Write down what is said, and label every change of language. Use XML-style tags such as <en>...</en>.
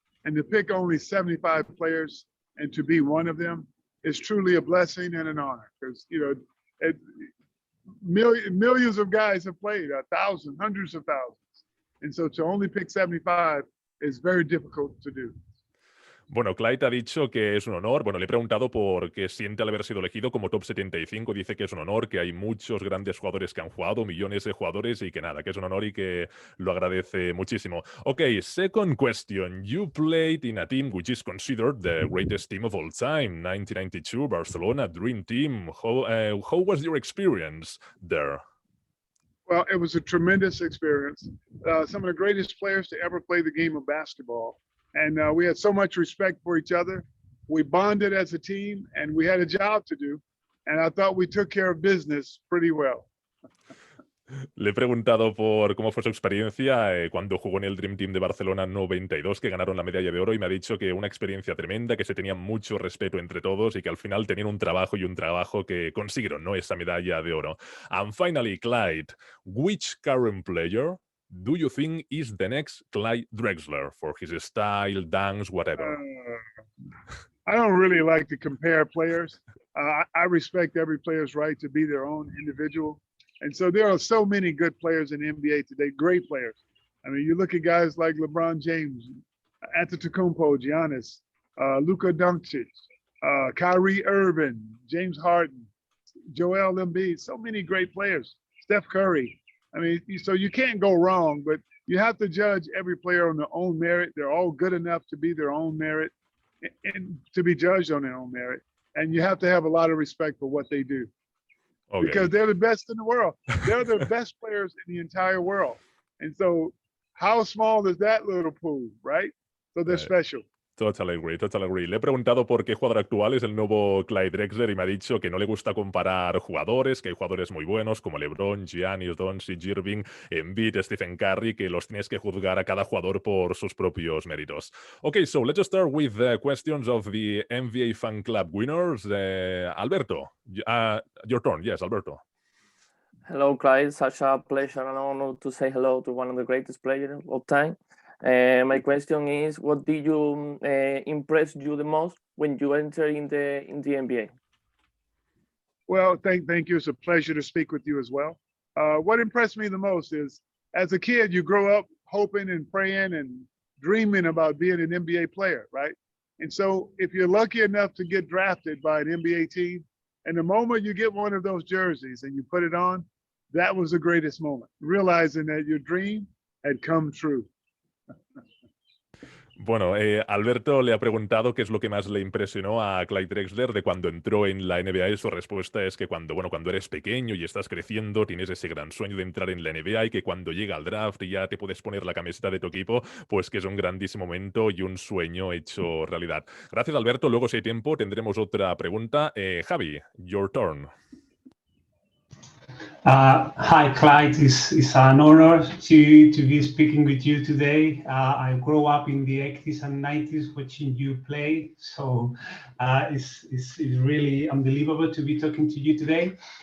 <en>And to pick only 75 players and to be one of them is truly a blessing and an honor because, millions of guys have played, thousands, hundreds of thousands. And so to only pick 75 is very difficult to do.</en> <es>Bueno, Clyde ha dicho que es un honor. Bueno, le he preguntado por qué siente al haber sido elegido como top 75. Dice que es un honor, que hay muchos grandes jugadores que han jugado, millones de jugadores y que nada, que es un honor y que lo agradece muchísimo.</es> <en>Okay, second question. You played in a team which is considered the greatest team of all time, 1992 Barcelona Dream Team. How was your experience there? Well, it was a tremendous experience. Some of the greatest players to ever play the game of basketball. And we had so much respect for each other. We bonded as a team and we had a job to do. And I thought we took care of business pretty well.</en> <es>Le he preguntado por cómo fue su experiencia cuando jugó en el Dream Team de Barcelona 92, que ganaron la medalla de oro, y me ha dicho que una experiencia tremenda, que se tenía mucho respeto entre todos y que al final tenían un trabajo que consiguieron, ¿no? Esa medalla de oro.</es> <en>And finally, Clyde, which current player do you think is the next Clyde Drexler for his style, dance, whatever? I don't really like to compare players. I respect every player's right to be their own individual. And so there are so many good players in the NBA today, great players. I mean, you look at guys like LeBron James, Antetokounmpo, Giannis, Luka Doncic, Kyrie Irving, James Harden, Joel Embiid, so many great players, Steph Curry. I mean, so you can't go wrong, but you have to judge every player on their own merit. They're all good enough to be their own merit and to be judged on their own merit. And you have to have a lot of respect for what they do. Okay. Because they're the best in the world. They're the best players in the entire world. And so how small is that little pool, right? So they're special. Totally agree.</en> <es>Le he preguntado por qué jugador actual es el nuevo Clyde Drexler y me ha dicho que no le gusta comparar jugadores, que hay jugadores muy buenos como LeBron, Giannis, Doncic, Irving, Embiid, Stephen Curry, que los tienes que juzgar a cada jugador por sus propios méritos.</es> <en>Okay, so let's start with the questions of the NBA Fan Club winners. Alberto, your turn. Yes, Alberto. Hello, Clyde. Such a pleasure and honor to say hello to one of the greatest players of time. My question is, what did you impress you the most when you entered in the NBA? Well, thank you. It's a pleasure to speak with you as well. What impressed me the most is, as a kid, you grow up hoping and praying and dreaming about being an NBA player, right? And so if you're lucky enough to get drafted by an NBA team, and the moment you get one of those jerseys and you put it on, that was the greatest moment, realizing that your dream had come true.</en> <es>Bueno, Alberto le ha preguntado qué es lo que más le impresionó a Clyde Drexler de cuando entró en la NBA y su respuesta es que cuando eres pequeño y estás creciendo, tienes ese gran sueño de entrar en la NBA y que cuando llega al draft y ya te puedes poner la camiseta de tu equipo, pues que es un grandísimo momento y un sueño hecho realidad. Gracias, Alberto. Luego, si hay tiempo, tendremos otra pregunta.</es> <en>Javi, your turn. Hi, Clyde. It's an honor to be speaking with you today. I grew up in the 80s and 90s watching you play, so it's really unbelievable to be talking to you today.</en>